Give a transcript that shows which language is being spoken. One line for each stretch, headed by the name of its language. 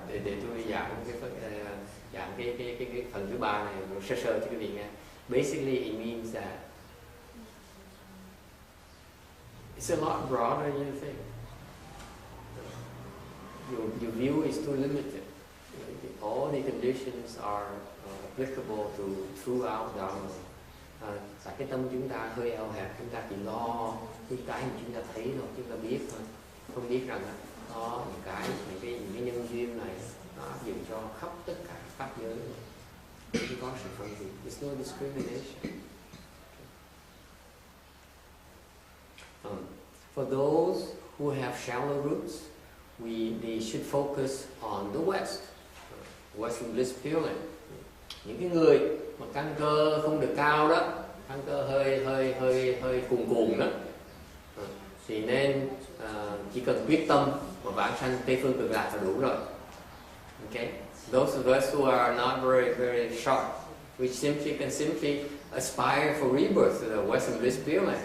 Vietnamese: Để tôi giảng cái phần thứ ba này sơ cho quý vị nghe.
English: Basically, it means that it's a lot broader than you think. Your view is too limited. All the conditions are applicable to throughout Dharma.
Vietnamese: Tại cái tâm chúng ta hơi eo hẹp, chúng ta chỉ lo những cái mà chúng ta thấy thôi, chúng ta biết thôi, không biết rằng đó những cái nhân duyên này nó áp dụng cho khắp tất cả pháp giới. Không có sự phân biệt.
English: There's no discrimination. For those who have shallow roots, they should focus on the West, Western Bliss Pure Land.
Vietnamese: Những cái người mà căn cơ không được cao đó, căn cơ hơi cuồn đó, thì nên chỉ cần quyết tâm mà vãng sanh Tây phương cực lạc là đủ rồi.
English: Okay? Those of us who are not very sharp, we can simply aspire for rebirth to the Western Bliss Pure Land.